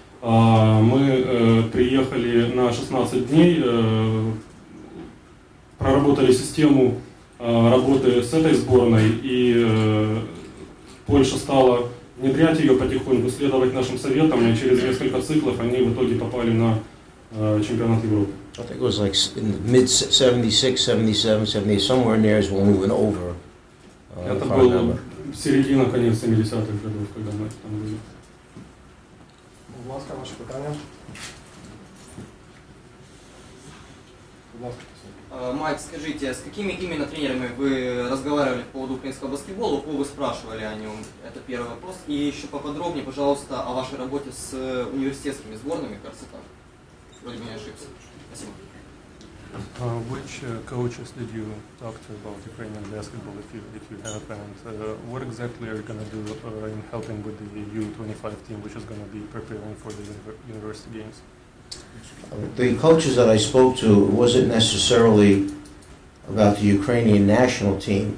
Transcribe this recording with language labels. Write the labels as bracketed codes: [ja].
[ru] Мы приехали на 16 дней, проработали систему работы с этой сборной, и Польша стала внедрять ее потихоньку, следовать нашим советам, и через несколько циклов они в итоге попали на чемпионат Европы. [en] I think it was like in the mid 76, 77, 78, somewhere in there is when we went over. [ru] Это был середина, конец 70-х годов, когда мы там были. [uk] Будь ласка, ваші питання. Будь ласка. [ru] Майк, скажите, с какими именно тренерами вы разговаривали по поводу украинского баскетбола, у кого вы спрашивали о нем? Это первый вопрос. И еще поподробнее, пожалуйста, о вашей работе с университетскими сборными, кажется, так. Вроде бы не ошибся. Спасибо. [en] Which coaches did you talk to about Ukrainian basketball, if you have, and what exactly are you going to do in helping with the U25 team, which is going to be preparing for the university games? The coaches that I spoke to wasn't necessarily about the Ukrainian national team.